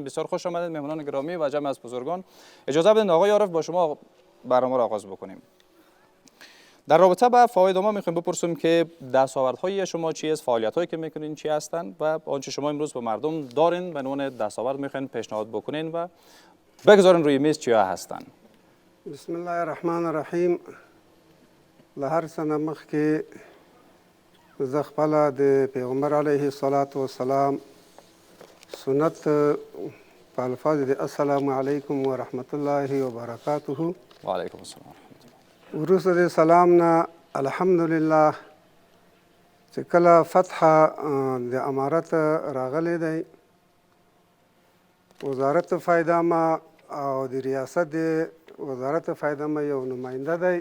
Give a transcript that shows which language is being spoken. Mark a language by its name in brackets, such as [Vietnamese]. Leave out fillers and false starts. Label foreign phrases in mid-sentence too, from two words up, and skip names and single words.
[Persian] بسیار خوش آمدید مهمانان گرامی و جمعی از بزرگان. اجازه بدید آقای عارف با شما برنامه را آغاز بکنیم. در رابطه با فواید عامه میخوایم بپرسیم که دستاوردهای شما چی است، فعالیت‌هایی که میکنین چی هستند و آنچه شما امروز به مردم دارین به عنوان دستاورد میخواین پیشنهاد بکنین و بگذارین روی میز چیا هستند. [Arabic] بسم الله الرحمن الرحیم. [Pashto] لهر سنه مخکې زه خپله د پیغمبر [Arabic] علیه الصلاة والسلام [Pashto] سنت په الفاظ د [Arabic] السلام علیکم و رحمت الله و برکاته. و علیکم السلام. [Pashto] وروسته د سلام نه الحمدلله چې کله فتح د امارت راغلی دی، وزارت فایده عامه او د ریاست د وزارت فایده عامه یو نماینده دی.